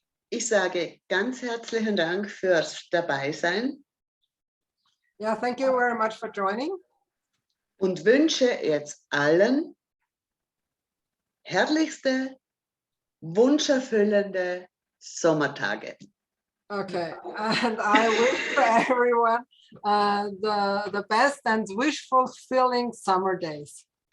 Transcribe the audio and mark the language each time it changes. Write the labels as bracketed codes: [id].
[de] Ich sage ganz herzlichen Dank fürs Dabeisein [en] Yeah, thank you very much for joining. [de] und wünsche jetzt allen herrlichste, wunscherfüllende Sommertage. [en] Okay, and I wish for everyone the best and wish-fulfilling summer days.